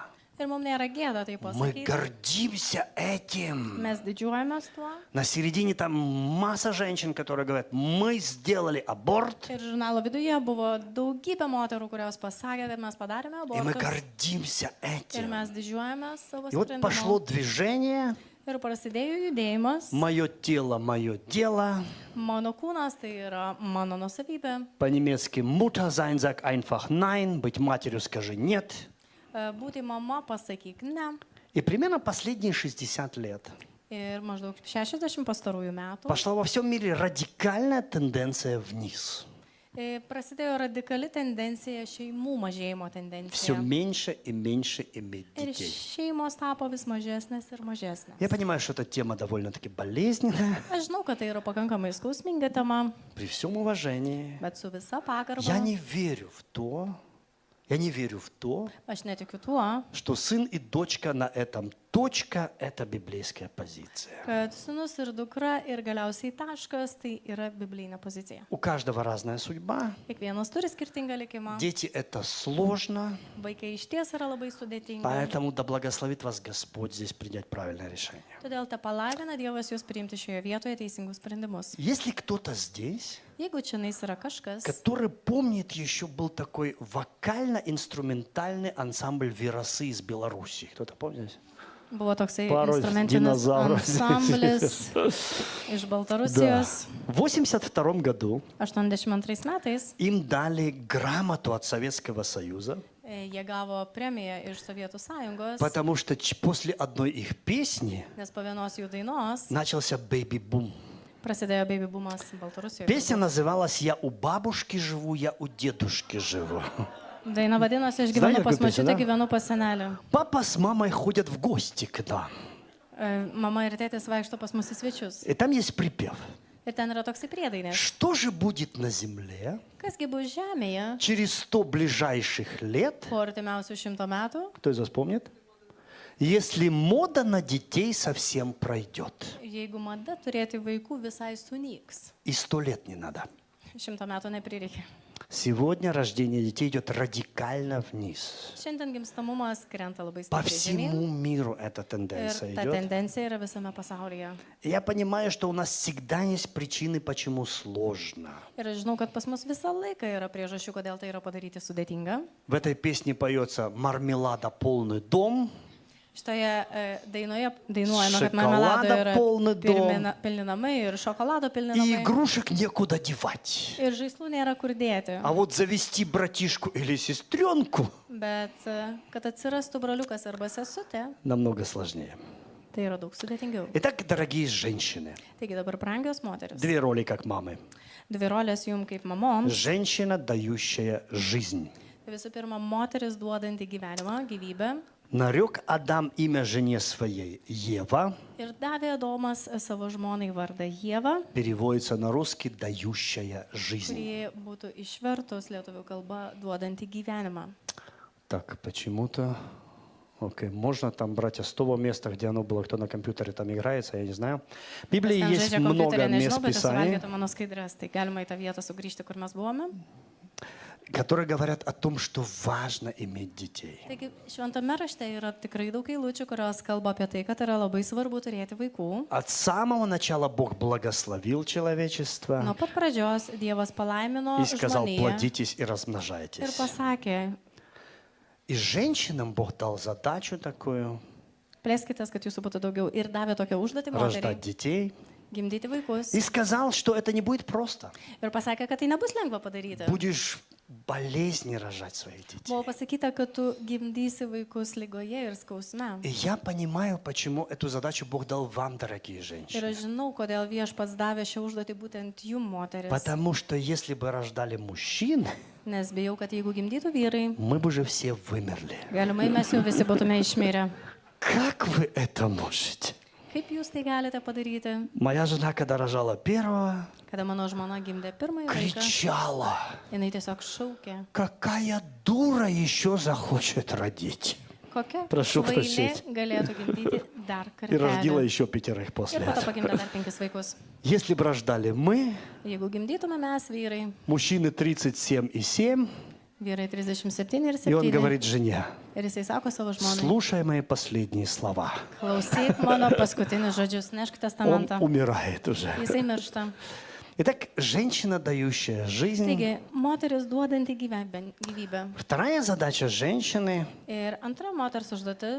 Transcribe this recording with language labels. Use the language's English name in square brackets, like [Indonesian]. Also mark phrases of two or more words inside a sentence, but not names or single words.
[Lithuanian] Ir mums nėra gėda tai [Russian] Мы [Lithuanian] pasakyti. [Russian] гордимся этим. [Lithuanian] Mes didžiuojamės tuo. [Russian] На середине там масса женщин, которые говорят: мы сделали аборт, [Lithuanian] Ir žurnalo viduje buvo daugybė moterų, kurios pasakė, kad mes padarėme [Russian] и мы [Lithuanian] abortus. [Russian] гордимся [Lithuanian] Ir [Russian] этим. [Lithuanian] mes didžiuojamės savo [Russian] И вот пошло [Lithuanian] sprendimu. [Russian] движение [Lithuanian] Ir prasidėjo judėjimas. [Russian] «Мое тело, мое дело». [Lithuanian] Mano kūnas tai yra mano nusavybė. [Russian] По-немецки [German] «Mutter sein, sag einfach nein», [Russian] «Быть матерью, скажи нет». [Lithuanian] Būti mama, pasakyk ne. [Russian] И примерно последние 60 лет [Lithuanian] Ir maždaug 60 pastarųjų metų [Russian] пошла во всем мире радикальная тенденция вниз. [Lithuanian] prasidėjo radikali tendencija, šeimų mažėjimo [Russian] Все [Lithuanian] tendencija. [Russian] меньше и меньше иметь [Lithuanian] Ir [Russian] детей. [Lithuanian] šeimos tapo vis mažesnės ir mažesnės. [Russian] Я понимаю, что эта тема довольно-таки болезненная. [Lithuanian] Aš žinau, kad tai yra pakankamai skausminga tema, [Russian] При всем уважении, [Lithuanian] bet su visa pagarba [Russian] я не верю в то, [Lithuanian] aš netikiu tuo, [Russian] что сын и дочка на этом точка – это библейская позиция. [Lithuanian] kad sūnus ir dukra ir galiausiai taškas tai yra biblinė pozicija. [Russian] У каждого разная судьба. [Lithuanian] Kiekvienas turi skirtingą likimą. [Russian] Дети – это сложно, [Lithuanian] Vaikai iš ties yra labai sudėtingi. [Russian] поэтому да благословит вас Господь здесь принять правильное решение. [Lithuanian] Todėl te palaimina Dievas jūs priimti šioje vietoje teisingus sprendimus. [Russian] Если кто-то здесь, [Lithuanian] Jeigu čia yra kažkas, [Russian] который помнит, еще был такой вокально-инструментальный ансамбль «Веросы» из Беларуси. Кто-то помнит? [Lithuanian] buvo toksai [Russian] Пару [Lithuanian] instrumentinis [Russian] динозавров. [Lithuanian] ansamblis iš Baltarusijos. [Russian] В 1982 году [Lithuanian] 82 metais [Russian] им дали грамоту от Советского Союза, [Lithuanian] jie gavo premiją iš Sovietų sąjungos, [Russian] потому что после одной их песни [Lithuanian] nes po vienos jų dainos [Russian] начался бэйби-бум. [Lithuanian] prasidėjo baby boomas Baltarusijoje. [Russian] Песня называлась «Я у бабушки живу, я у дедушки живу». [Lithuanian] Daina vadinosi, aš [Russian] Знаете, [Lithuanian] gyvenu pas [Russian] какую песню, [Lithuanian] močiutę, [Russian] да? [Lithuanian] gyvenu pas senelį. [Russian] Папа с мамой ходят в гости к нам. [Lithuanian] Mama ir tėtis vaikšto pas mus į svečius. [Russian] И там есть припев. [Lithuanian] Ir ten yra toksai priedainis. [Russian] Что же будет на земле [Lithuanian] Kasgi bus žemėje [Russian] через 100 ближайших лет? [Lithuanian] po artimiausių 100 metų, [Russian] Кто из вас помнит? Если мода на детей совсем пройдет. [Lithuanian] jeigu mada turėti vaikų visai sunyks. [Russian] И 100 лет не надо. [Lithuanian] 100 metų neprireikia. [Russian] Сегодня рождение детей идет радикально вниз. [Lithuanian] Šiandien gimstamumas krenta labai [Russian] По [Lithuanian] stipriai [Russian] всему [Lithuanian] žemyn. [Russian] миру эта [Lithuanian] Ir [Russian] тенденция [Lithuanian] ta [Russian] идет. [Lithuanian] tendencija yra visame pasaulyje. [Russian] И я понимаю, что у нас всегда есть причины, почему сложно. [Lithuanian] Ir aš žinau, kad pas mus visą laiką yra priežasčių, kodėl tai yra padaryti sudėtinga. [Russian] В этой песне поется «Мармелада полный дом». [Lithuanian] Šitoje dainoje dainuojama, kad Šokolado marmelado yra pilni pilni namai ir šokolado pilni [Russian] И [Lithuanian] namai. [Russian] игрушек некуда девать. [Lithuanian] Ir žaislų nėra kur dėti. [Russian] А вот завести братишку или сестренку [Lithuanian] Bet kad atsirastų broliukas arba sesutė, [Russian] намного сложнее. [Lithuanian] tai yra daug sudėtingiau. [Russian] Итак, дорогие женщины, [Lithuanian] Taigi dabar brangios moteris. [Russian] две роли как мамы. [Lithuanian] Dvi rolės jum kaip mamoms. [Russian] Женщина, дающая жизнь. [Lithuanian] Tai visų pirma, moteris duodanti gyvenimą, gyvybę. [Russian] Нарек Адам имя жене своей Ева, [Lithuanian] Ir davė Adomas savo žmonai vardą Jėvą, [Russian] переводится на русский «дающая жизнь». [Lithuanian] kuri būtų išvertus lietuvių kalba duodanti gyvenimą. [Russian] Так, почему-то... Окей, можно там брать с того места, где оно было, кто на компьютере там играется, я не знаю. В Библии [Lithuanian] Ten [Russian] есть [Lithuanian] žaidžia [Russian] много [Lithuanian] kompiuterį, [Russian] мест [Lithuanian] nežinau, bet esu [Russian] Писаний, [Lithuanian] valgėta mano skaidrės, tai galima į tą vietą sugrįžti, kur mes buvome. [Russian] которые говорят о том, что важно иметь детей. [Lithuanian] Taigi šventame rašte yra tikrai daug eilučių, kurios kalba apie tai, kad yra labai svarbu turėti vaikų. [Russian] От самого начала Бог благословил [Lithuanian] Nuo [Russian] человечество [Lithuanian] pat pradžios Dievas palaimino [Russian] и сказал, [Lithuanian] žmoniją [Russian] плодитесь и [Lithuanian] ir [Russian] размножайтесь. [Lithuanian] pasakė, [Russian] И женщинам Бог дал задачу такую, [Lithuanian] plėskitės, kad jūsų būtų daugiau. Ir davė tokią užduotį [Russian] рождать [Lithuanian] moteriai [Russian] детей. [Lithuanian] gimdyti vaikus. [Russian] И сказал, что это не будет просто. [Lithuanian] Ir pasakė, kad tai nebus lengva padaryti. [Russian] Будешь болезни рожать своих детей. [Lithuanian] Buvo pasakyta, kad tu gimdysi vaikus lygoje ir skausme. [Russian] И я понимаю, почему эту задачу Бог дал вам, дорогие [Lithuanian] Ir [Russian] женщины. [Lithuanian] aš žinau, kodėl viešpats davė šią užduotį būtent jum, moteris. [Russian] Потому что если бы рождали мужчин, [Lithuanian] Nes bijau, kad jeigu gimdytų vyrai, [Russian] мы бы уже все вымерли. [Lithuanian] galimai mes jau visi būtume išmirę. [Russian] Как вы это можете? [Lithuanian] Kaip jūs tai galite padaryti? [Russian] Моя жена, когда рожала первого, [Lithuanian] Kada mano žmona gimdė pirmąjį vaiką, [Russian] кричала, [Lithuanian] jinai tiesiog šaukė. [Russian] какая дура еще захочет родить. [Lithuanian] Kokia Prašau kvailė prašyti. galėtų gimdyti dar [Russian] И родила [Lithuanian] kartą. [Russian] еще 5 после [Lithuanian] Ir po to [Russian] этого. [Lithuanian] pagimdė dar 5 vaikus. [Russian] Если бы рождали мы, [Lithuanian] Jeigu gimdytume mes, vyrai, [Russian] мужчины 37,7, [Lithuanian] vyrai 37 ir [Russian] и он [Lithuanian] 7. [Russian] говорит жене, [Lithuanian] Ir jisai sako savo žmonai, [Russian] слушай мои последние слова. [Lithuanian] klausyk mano paskutinius žodžius, nešk [Russian] Он [Lithuanian] testamentą. [Russian] умирает уже. [Lithuanian] Jisai miršta. [Russian] Итак, женщина, дающая жизнь. [Lithuanian] Taigi, moteris duodanti gyvybę. [Russian] Вторая задача женщины [Lithuanian] Ir antra moters užduotis